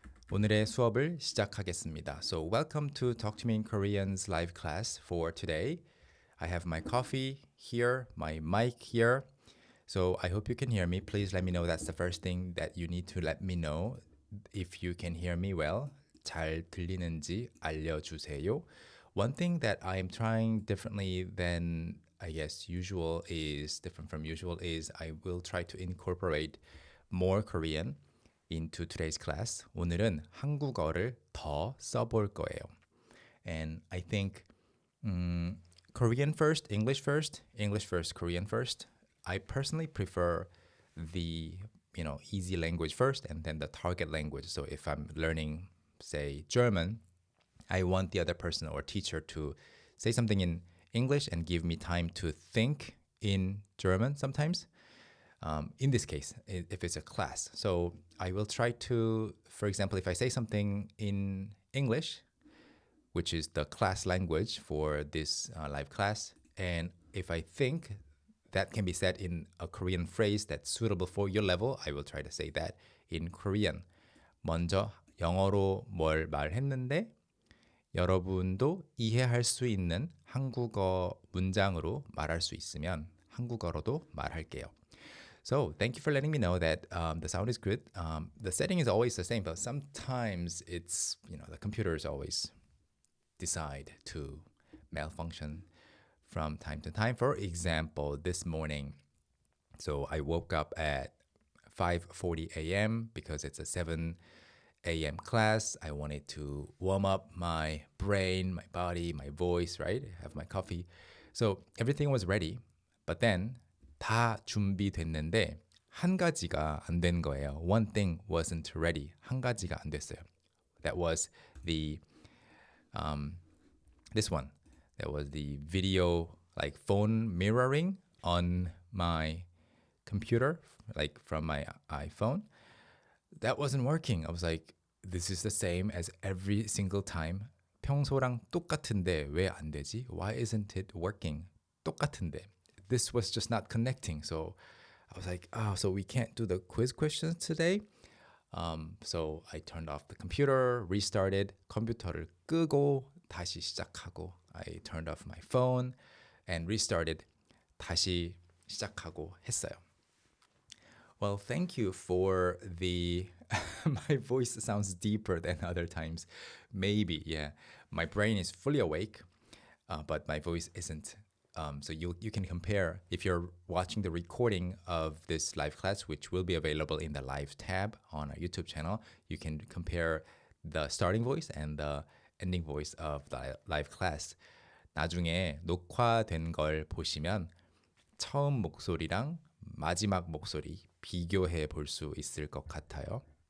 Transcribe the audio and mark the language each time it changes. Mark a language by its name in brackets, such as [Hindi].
[Korean] 오늘의 수업을 시작하겠습니다. [English] So welcome to Talk to Me in Korean's live class for today. I have my coffee here, my mic here. So I hope you can hear me. Please let me know. That's the first thing that you need to let me know. If you can hear me well, [Korean] 잘 들리는지 알려주세요. [English] One thing that I am trying differently than I guess different from usual is I will try to incorporate more Korean into today's class. [Korean] 오늘은 한국어를 더 써볼 거예요. [English] And I think Korean first, English first, English first, Korean first. I personally prefer the easy language first and then the target language. So if I'm learning, say, German, I want the other person or teacher to say something in English and give me time to think in German sometimes. In this case, if it's a class. So I will try to, for example, if I say something in English, which is the class language for this live class, and if I think that can be said in a Korean phrase that's suitable for your level, I will try to say that in Korean. [Korean] 먼저 영어로 뭘 말했는데 여러분도 이해할 수 있는 한국어 문장으로 말할 수 있으면 한국어로도 말할게요. [English] So thank you for letting me know that the sound is good. The setting is always the same, but sometimes it's, the computers always decide to malfunction from time to time. For example, this morning, so I woke up at 5:40 a.m. because it's a 7 a.m. class. I wanted to warm up my brain, my body, my voice, right? Have my coffee. So everything was ready. But then [Korean] 다 준비됐는데 한 가지가 안 된 거예요. [English] One thing wasn't ready. [Korean] 한 가지가 안 됐어요. [English] That was the this one. That was the video, like phone mirroring on my computer, like from my iPhone. That wasn't working. I was like, this is the same as every single time. [Korean] 평소랑 똑같은데 왜 안 되지? [English] Why isn't it working? [Korean] 똑같은데. [English] This was just not connecting. So I was like, so we can't do the quiz questions today? So I turned off the computer, restarted, [Korean] 컴퓨터를 끄고 다시 시작하고 [English] I turned off my phone and restarted. [Korean] 다시 시작하고 했어요. [English] Well, thank you for the... my voice sounds deeper than other times. Maybe, yeah. My brain is fully awake, but my voice isn't. So you can compare, if you're watching the recording of this live class, which will be available in the live tab on our YouTube channel, you can compare the starting voice and the ending voice of the live class. [Korean] 나중에 녹화된 걸 보시면 처음 목소리랑 마지막 목소리 비교해 볼 수 있을 것 같아요.